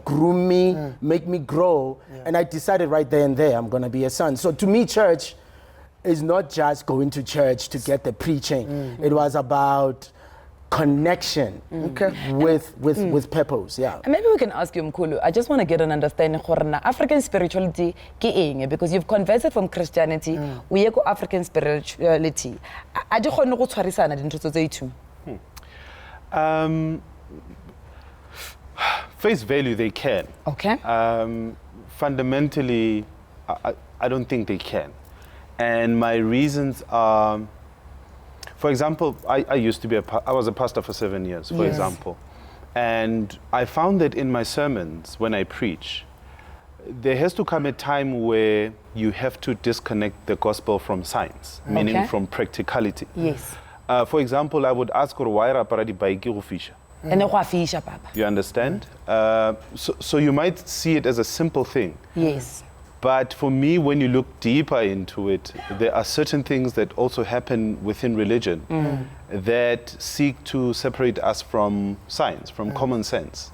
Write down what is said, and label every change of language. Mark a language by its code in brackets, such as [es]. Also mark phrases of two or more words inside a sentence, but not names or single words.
[en] groom me, make me grow. And I decided right there and there, I'm going to be a son. So to me, church is not just going to church to get the preaching. It was about connection with purpose. Yeah. And maybe we can ask you, Mkhulu, I just want to get an understanding [nso] gore na African spirituality ke eng, [en] because you've converted from Christianity [nso] o ye ko [en] African spirituality. [nso] A di kgone go tshwarisana dintho tse two? [en] Face value, they can. Okay. Fundamentally, I don't think they can. And my reasons are, for example, I used to be I was a pastor for 7 years, for example. And I found that in my sermons, when I preach, there has to come a time where you have to disconnect the gospel from science, meaning from practicality. Yes. For example, I would ask, why [nso] rapara di bike go fisha? And go fisha, Papa. [en] You understand? So you might see it as a simple thing. Yes. But for me, when you look deeper into it, there are certain things that also happen within religion that seek to separate us from science, from common sense.